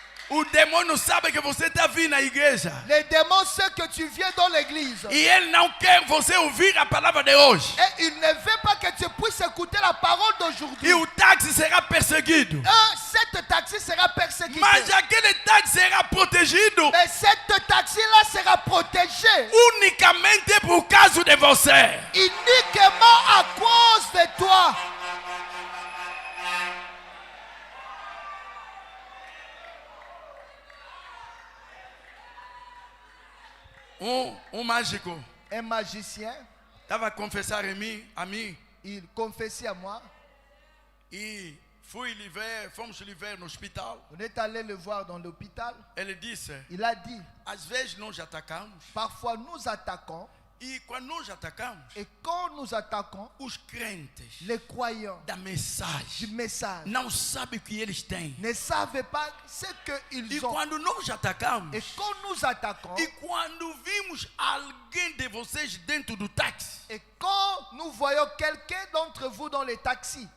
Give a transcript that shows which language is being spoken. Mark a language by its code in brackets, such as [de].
[pt] O demônio sabe que você está vindo à igreja. [fr] Les démons savent que tu viens dans l'église. [pt] E ele não quer você ouvir a palavra de hoje. [fr] Et il ne veut pas que tu puisses écouter la parole d'aujourd'hui. [pt] E o táxi será perseguido. [fr] Cette taxi sera persécutée. [pt] Mas aquele táxi será protegido [fr] Mais cette taxi-là sera protégée [pt] unicamente por causa de você. [fr] uniquement à cause de toi. [pt] Um mágico [fr] Un magicien, [pt] estava a confessar a mim [fr] il confessait à moi. [pt] e fomos lhe ver no hospital. [fr] On est allé le voir dans l'hôpital. [pt] Ele disse: [fr] Il a dit, [pt] às vezes nós atacamos [fr] parfois nous attaquons. [pt] e quando nós atacamos, [fr] Et quand nous attaquons, [pt] os crentes [fr] les croyants [pt] da [fr] du [pt] mensagem [fr] message [pt] não sabem o que eles têm. [fr] ne savent pas ce [pt] E [fr] qu'ils ont. [pt] quando nós atacamos, [fr] Et quand nous attaquons, [pt] e quando vimos alguém de vocês dentro do táxi, [fr] et quand nous voyons quelqu'un d'entre vous dans les taxis,